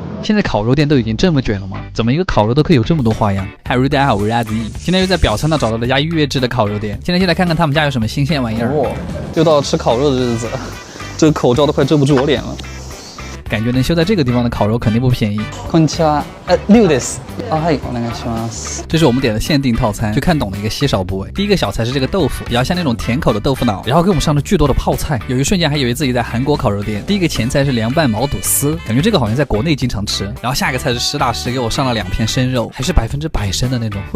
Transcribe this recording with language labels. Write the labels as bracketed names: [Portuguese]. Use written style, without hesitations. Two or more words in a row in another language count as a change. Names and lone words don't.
[Chinese] 现在烤肉店都已经这么卷了吗？怎么一个烤肉都可以有这么多花样？嗨，大家好，我是阿迪。今天又在表参道找到了家预约制的烤肉店，现在就来看看他们家有什么新鲜玩意儿。又到了吃烤肉的日子了，这个口罩都快遮不住我脸了。感觉能修在这个地方的烤肉肯定不便宜。 [Japanese] こんにちは。6です。はい、お願いします。 [Chinese] 这是我们点的限定套餐，就看懂了一个稀少部位。第一个小菜是这个豆腐，比较像那种甜口的豆腐脑，然后给我们上了巨多的泡菜，有一瞬间还以为自己在韩国烤肉店。第一个前菜是凉拌毛肚丝，感觉这个好像在国内经常吃。然后下一个菜是实打实给我上了2片生肉，还是100%生的那种。